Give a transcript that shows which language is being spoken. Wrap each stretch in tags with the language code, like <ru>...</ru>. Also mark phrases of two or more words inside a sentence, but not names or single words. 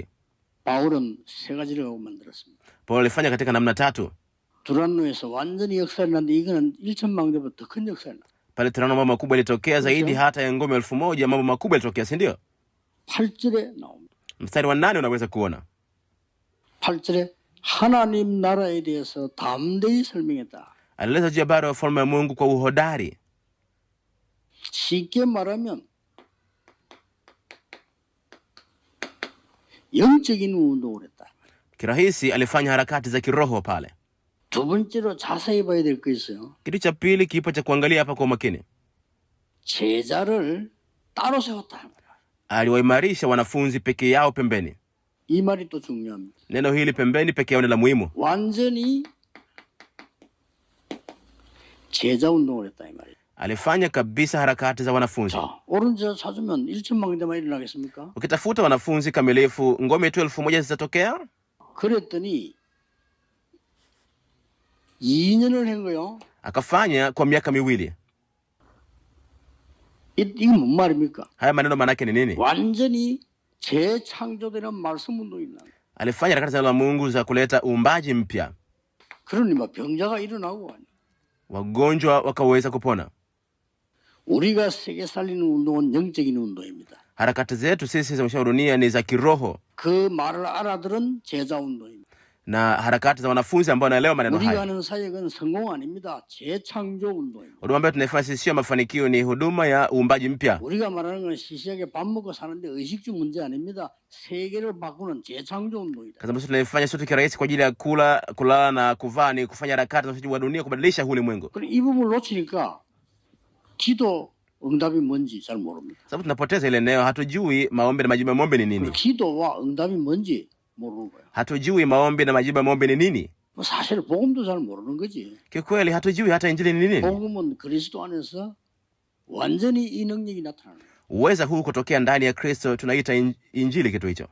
<ko>바울은 세 가지를 하고 만들었습니다.</ko> <sw>Paulo alifanya katika namna 3.</sw> <ko>두란노에서 완전히 역사를 났는데 이거는 1,000망대보다 더 큰 역사를 났.</ko> <sw>Pale Tirano mambo makubwa yalitokea zaidi hata ya ngome 1000, mambo makubwa yalitokea, si ndio?</sw> <ko>8절에 나옵니다.</ko> <sw>Mstari wa 8 unaweza kuona.</sw> <ko>8절에 하나님 나라에 대해서 담대히 설명했다.</ko> <sw>Alieleza juu ya habari ya ufalme wa Mungu kwa uhodari.</sw> <ko>쉽게 말하면 영적인 운동을 했다.</ko> <sw>Kirahisi alifanya harakati za kiroho pale.</sw> <ko>두 번째로 자세히 봐야 될 거 있어요.</ko> <sw>Kitu cha pili kipo cha kuangalia hapa kwa makini.</sw> <ko>제자를 따로 세웠다.</ko> <sw>Aliwaimarisha wanafunzi peke yao pembeni.</sw> <ko>이 말이 또 중요합니다.</ko> <sw>Neno hili pembeni peke yao ni la muhimu.</sw> <ko>완전히 제자 운동을 했다 이 말이에요.</ko> <sw>Alifanya kabisa harakati za wanafunzi.</sw> <ko>자, 옳은 제자 찾으면 1,000망대만 일어나겠습니까?</ko> <sw>Ukitafuta wanafunzi kamilifu, ngome tu 1000 zitatokea?</sw> <ko>그랬더니 2년을 한 거요.</ko> <sw>Akafanya kwa miaka 2.</sw> <ko>이게 뭔 말입니까?</ko> <sw>Haya maneno maana yake ni nini?</sw> <ko>완전히 재창조되는 말씀 운동이 나.</ko> <sw>Alifanya harakati za Mungu za kuleta uumbaji mpya.</sw> <ko>그러니 막 병자가 일어나고</ko> <sw>Wagonjwa wakaweza kupona.</sw> <ko>우리가 세계 살리는 운동은 영적인 운동입니다.</ko> <sw>Harakati zetu sisi za mwisho wa dunia ni za kiroho,</sw> <ko>그 말을 알아들은 제자 운동입니다.</ko> <sw>na harakati za wanafunzi ambao wanaelewa maneno</sw> <ko>우리가</ko> <sw>haya.</sw> <ko>하는 사역은 성공 아닙니다. 재창조 운동입니다.</ko> <sw>Huduma ambayo tunaifanya sisi sio mafanikio, ni huduma ya uumbaji mpya.</sw> <ko>우리가 말하는 건 시시하게 밥 먹고 사는데 의식주 문제 아닙니다. 세계를 바꾸는 재창조 운동이다.</ko> <sw>Kazi ambayo tunaifanya sio tu kirahisi kwa ajili ya kula, kulala na kuvaa, ni kufanya harakati za uumbaji wa dunia, kubadilisha ulimwengu.</sw> <ko>그럼 이 부분을 놓치니까 기도 응답이 뭔지 잘 모릅니다.</ko> <sw>Sababu tunapoteza ile eneo, hatujui maombi na majibu ya maombi ni nini.</sw> <ko>기도와 응답이 뭔지 모르는 거예요.</ko> <sw>Hatujui maombi na majibu ya maombi ni nini.</sw> <ko>뭐 사실 복음도 잘 모르는 거지.</ko> <sw>Kikweli hatujui hata injili ni nini.</sw> <ko>복음은 그리스도 안에서 완전히 이 능력이 나타나는 거예요.</ko> <sw>Uweza huu kutokea ndani ya Kristo, tunaita injili kitu hicho.</sw>